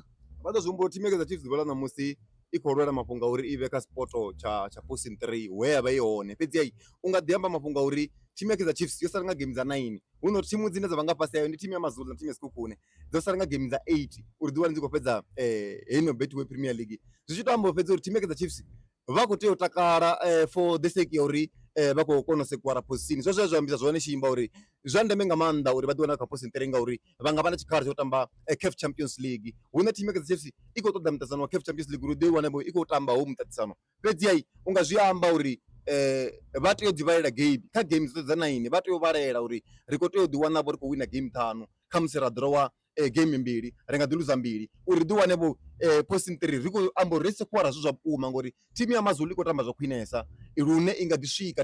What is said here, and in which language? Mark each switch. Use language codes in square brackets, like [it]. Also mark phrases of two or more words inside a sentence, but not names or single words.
[ve] Vha ḓo zwi humbula thimu ya Kaizer Chiefs ḓuvha ḽa ṋamusi i khou lwela mafhungo a uri i vhe kha spoto tsha position 3 we ya vha i hone. Fhedziha u nga ḓi amba mafhungo a uri thimu ya Kaizer Chiefs yo sala nga game dza 9 hu no thimu dzine dza vha nga fhasi yayo ndi thimu ya Mazulu na thimu ya Sekhukhune dzo sala nga game dza 8 uri ḓiwane dzi khou fhedza heino Betway Premier League. Zwi tshi tou amba fhedza uri thimu ya Kaizer Chiefs vha khou tea u takala [en] for the sake [ve] ya uri vha khou kona u sekuara posini. Zwezwo zwa ambisa zwone Shimba uri zwa ndeme nga maanḓa uri vha ḓi wana kha posini ngauri vha nga vha na tshikhala tsha u tamba CAF Champions League. Hune thimu ya Kaizer Chiefs i khou ṱoḓa muṱaṱisano wa CAF Champions League uri ḓi wane i khou tamba hoyu muṱaṱisano. Fhedziha u nga zwi amba uri vha tea u ḓi vhalela game kha game dzoṱhe dza 9 vha tea u vhalela uri ri khou tea u ḓi wana vho ri khou wina game 5 kha musi ra ḓirowa game 2 ri nga ḓi luza 2 uri ḓi wane vho posting 3 ri khou amba uri ri sekuara zwo zwa vhukuma ngori thimu ya Mazulu i khou tamba zwa khwinesa lune i nga ḓi swika.